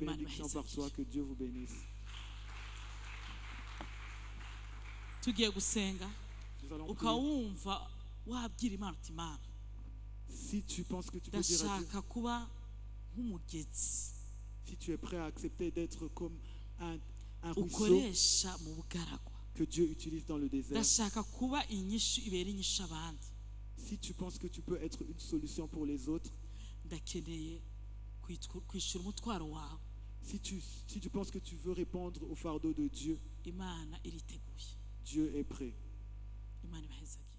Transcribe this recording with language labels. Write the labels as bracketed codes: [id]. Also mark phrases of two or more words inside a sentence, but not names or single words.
[rw] Imana [fr] bénédiction par toi. Que Dieu vous bénisse. [rw] Tugiye gusenga, [fr] Nous allons prier. [rw] ukawumva wabwira Imana uti Imana [fr] Si tu penses que tu peux dire à Dieu, [rw] ndashaka kuba nk'umugezi [fr] si tu es prêt à accepter d'être comme un ruisseau [rw] ukoresha mu bugaragwa, [fr] que Dieu utilise dans le désert, [rw] ndashaka kuba inyishu ibera inyishu abandi, [fr] si tu penses que tu peux être une solution pour les autres, [rw] ndakeneye kwishyura umutwaro wawe. [fr] si tu penses que tu veux répondre au fardeau de Dieu, [rw] Imana iriteguye. [fr] Dieu est prêt. [rw] Imana ibahezagire.